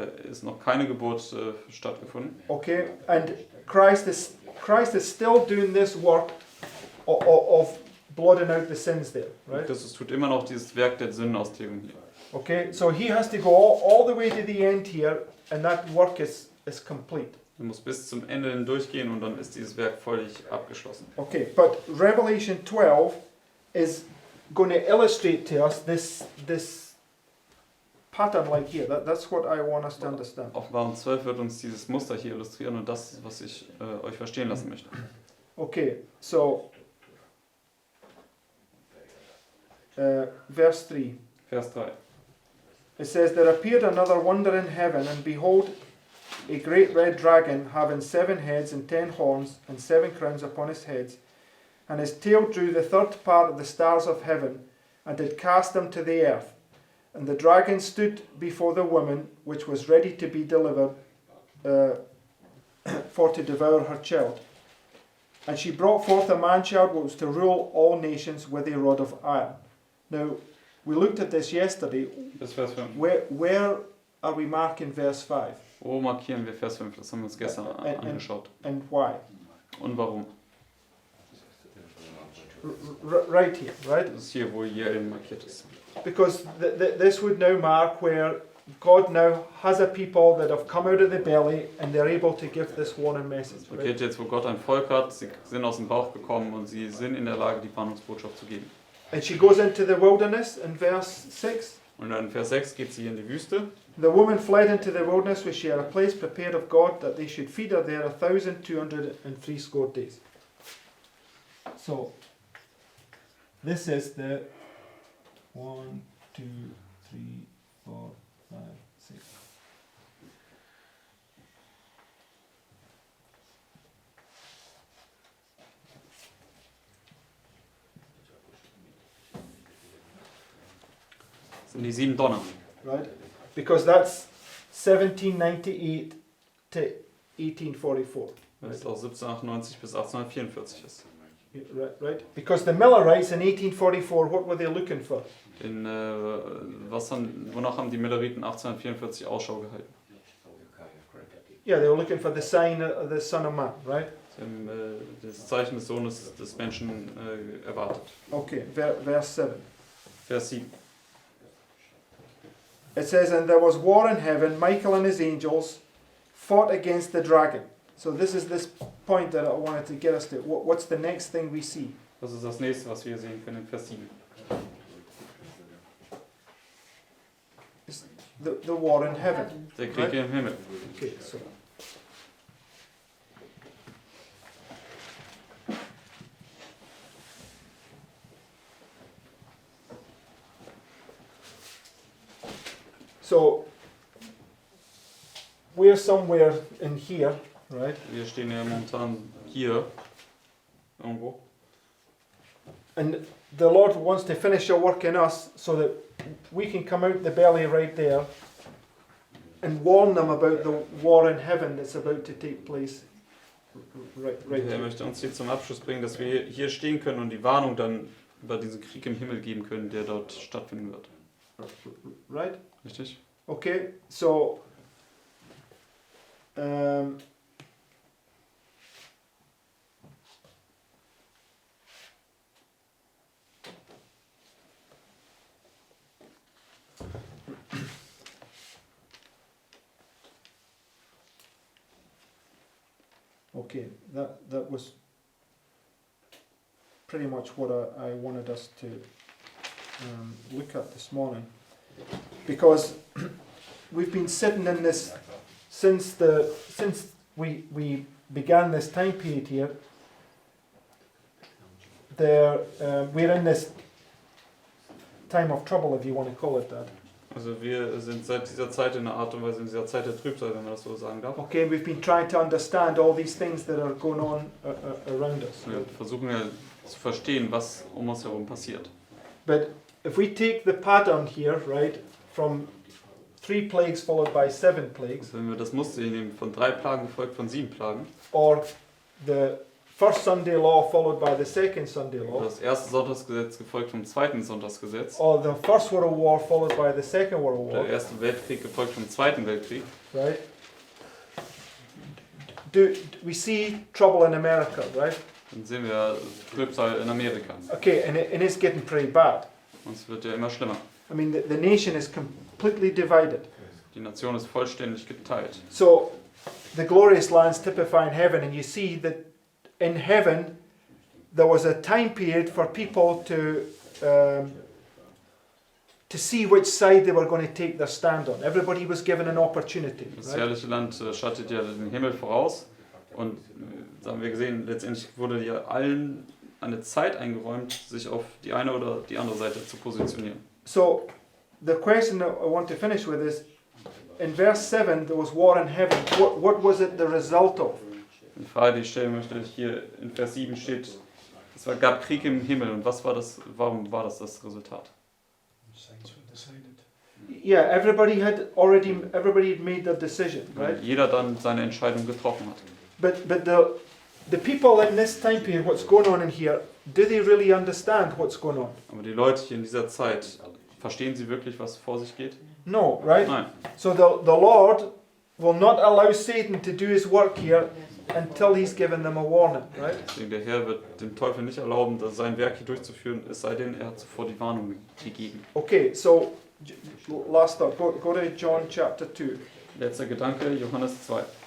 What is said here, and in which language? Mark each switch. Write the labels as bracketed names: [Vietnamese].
[German] ist noch keine Geburt stattgefunden. [English] Okay, and Christ is still doing this work of blotting out the sins there, right? [German] Christus tut immer noch dieses Werk der Sündenaustilgung hier. [English] Okay, so he has to go all the way to the end here, and that work is complete. [German] Er muss bis zum Ende hindurchgehen und dann ist dieses Werk völlig abgeschlossen. [English] Okay, but Revelation 12 is going to illustrate to us this pattern like here. That's what I want us to understand. [German] Offenbarung 12 wird uns dieses Muster hier illustrieren und das, was ich euch verstehen lassen möchte. [English] Okay, so verse 3. [German] Vers 3. [English] It says, "There appeared another wonder in heaven, and behold, a great red dragon, having 7 heads and 10 horns, and 7 crowns upon his heads. And his tail drew the third part of the stars of heaven, and did cast them to the earth. And the dragon stood before the woman, which was ready to be delivered, for to devour her child. And she brought forth a man-child, which was to rule all nations with a rod of iron." Now, we looked at this yesterday. [German] Bis Vers 5. [English] Where are we marking verse 5? [German] Wo markieren wir Vers 5? Das haben wir uns gestern angeschaut. [English] And why? [German] Und warum? [English] Right here, right? [German] Das ist hier, wo hier eben markiert ist. [English] Because this would now mark where God now has a people that have come out of the belly and they're able to give this warning message. [German] Das markiert jetzt, wo Gott ein Volk hat, sie sind aus dem Bauch gekommen und sie sind in der Lage, die Warnungsbotschaft zu geben. [English] And she goes into the wilderness in verse 6. [German] Und dann in Vers 6 geht sie in die Wüste. [English] The woman fled into the wilderness, where she had a place prepared of God, that they should feed her there 1,260 days. So, this is the 1, 2, 3, 4, 5, 6. [German] Das sind die 7 Donner. [English] Right? Because that's 1798 to 1844. [German] Weil es aus 1798 bis 1844 ist. [English] Right? Because the Millerites in 1844, what were they looking for? [German] Wonach haben die Milleriten 1844 Ausschau gehalten? [English] Yeah, they were looking for the sign of the Son of Man, right? [German] Sie haben das Zeichen des Sohnes des Menschen erwartet. [English] Okay, verse 7. [German] Vers 7. [English] It says, "And there was war in heaven, Michael and his angels fought against the dragon." So this is this point that I wanted to get us to. What's the next thing we see? [German] Das ist das nächste, was wir sehen können in Vers 7. [English] It's the war in heaven. [German] Der Krieg im Himmel. [English] Okay, so. So, we're somewhere in here, right? [German] Wir stehen ja momentan hier irgendwo. [English] And the Lord wants to finish a work in us so that we can come out the belly right there and warn them about the war in heaven that's about to take place right [German] Er [English] there. [German] möchte uns hier zum Abschluss bringen, dass wir hier stehen können und die Warnung dann über diesen Krieg im Himmel geben können, der dort stattfinden wird. [English] Right? [German] Richtig? [English] Okay, so okay, that was pretty much what I wanted us to look at this morning, because we've been sitting in this since we began this time period here. We're in this time of trouble, if you want to call it that. [German] Also wir sind seit dieser Zeit in einer Art und Weise in dieser Zeit der Trübsal, wenn man das so sagen darf. [English] Okay, we've been trying to understand all these things that are going on around us. [German] Wir versuchen ja zu verstehen, was um uns herum passiert. [English] But if we take the pattern here, right, from 3 plagues followed by 7 plagues, [German] Also wenn wir das Muster hier nehmen, von 3 Plagen gefolgt von 7 Plagen, [English] or the first Sunday law followed by the second Sunday law, [German] Das erste Sonntagsgesetz gefolgt vom zweiten Sonntagsgesetz. [English] or the First World War followed by the Second World [German] Der [English] War, [German] erste Weltkrieg gefolgt vom zweiten Weltkrieg. [English] right? We see trouble in America, right? [German] Dann sehen wir Trübsal in Amerika. [English] Okay, and it's getting pretty bad. [German] Und es wird ja immer schlimmer. [English] I mean, the nation is completely divided. [German] Die Nation ist vollständig geteilt. [English] So, the glorious lands typifying heaven, and you see that in heaven there was a time period for people to see which side they were going to take their stand on. Everybody was given an opportunity. [German] Das [English] Right? [German] herrliche Land schattet ja den Himmel voraus. Und da haben wir gesehen, letztendlich wurde ja allen eine Zeit eingeräumt, sich auf die eine oder die andere Seite zu positionieren. [English] So, the question that I want to finish with is, in verse 7 there was war in heaven. What was it the result of? [German] Die Frage, die ich stellen möchte, hier in Vers 7 steht, es gab Krieg im Himmel. Und was war das, warum war das Resultat? [English] Saints were decided. Yeah, everybody had made their decision, right? [German] Weil jeder dann seine Entscheidung getroffen hat. [English] But the people in this time period, what's going on in here, do they really understand what's going on? [German] Aber die Leute hier in dieser Zeit, verstehen sie wirklich, was vor sich geht? [English] No, right? [German] Nein. [English] So the Lord will not allow Satan to do his work here until he's given them a warning, right? [German] Deswegen der Herr wird dem Teufel nicht erlauben, sein Werk hier durchzuführen, es sei denn, er hat zuvor die Warnung gegeben. [English] Okay, so last thought, go to John chapter 2. [German] Letzter Gedanke, Johannes 2.